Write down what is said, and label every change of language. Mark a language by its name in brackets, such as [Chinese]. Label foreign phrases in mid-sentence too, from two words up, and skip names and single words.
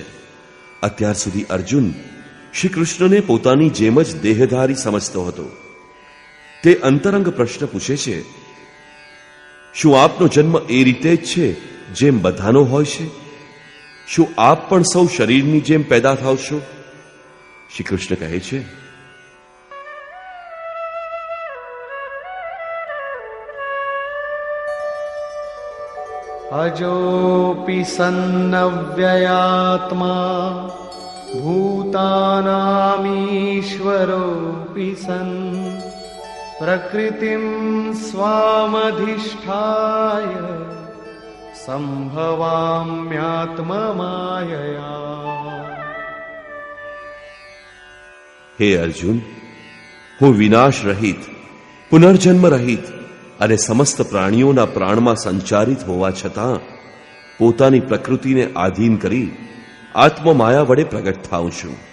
[Gujarati] અત્યાર સુધી અર્જુન શ્રી કૃષ્ણને પોતાની જેમ જ દેહધારી સમજતો હતો. તે અંતરંગ પ્રશ્ન પૂછે છે, શું આપનો જન્મ એ રીતે જ છે જેમ બધાનો હોય છે? શું આપ પણ સૌ શરીરની જેમ પેદા થાવશો? શ્રી કૃષ્ણ કહે છે, [Sanskrit] अजोऽपि सन्नव्ययात्मा भूतानामीश्वरोऽपि सन् प्रकृतिं स्वामधिष्ठाय संभवाम्यात्ममायया. [Gujarati] હે અર્જુન, હું વિનાશ રહિત, પુનર્જન્મ રહિત અને સમસ્ત પ્રાણીઓના પ્રાણમાં સંચારિત હોવા છતાં પોતાની પ્રકૃતિને આધીન કરી આત્મમાયા વડે પ્રગટ થાઉં છું.